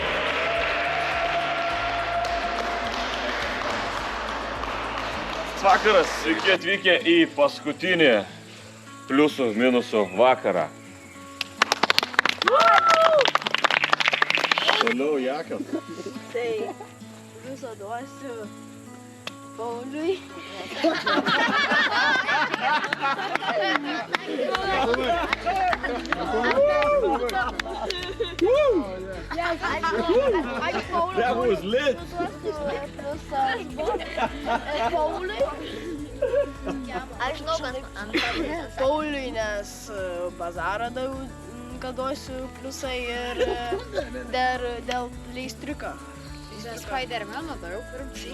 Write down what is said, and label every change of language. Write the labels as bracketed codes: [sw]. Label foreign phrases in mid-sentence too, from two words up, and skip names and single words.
[lt] Vakaras, sveiki atvykę į paskutinį pliusų minusų vakarą. Toliau Jakas. Tai visą duosiu Pauliui. [en] That was lit. [lt] Aš žinau, kad Pauliui, nes bazarą kad duosiu pliusą ir dar dėl pleistriuko. Spidermano daug ir